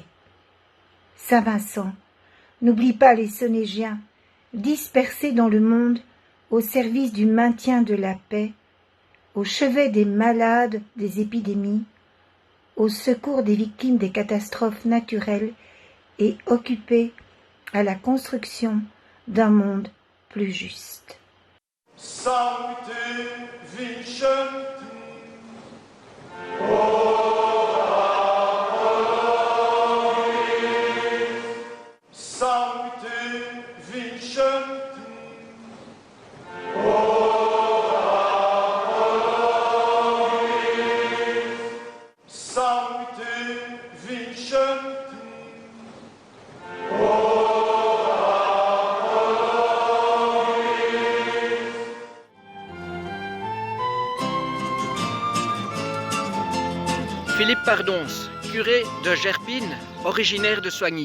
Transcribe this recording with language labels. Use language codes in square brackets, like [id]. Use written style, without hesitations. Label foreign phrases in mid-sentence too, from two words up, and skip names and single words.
[fr] Saint Vincent, n'oublie pas les Sonégiens, dispersés dans le monde au service du maintien de la paix, au chevet des malades des épidémies, au secours des victimes des catastrophes naturelles et occupés à la construction d'un monde plus juste. [la] Sancte vincent. Sancte vincent. Sancte vincent. [fr] Philippe Pardonce, curé de Gerpine, originaire de Soigny.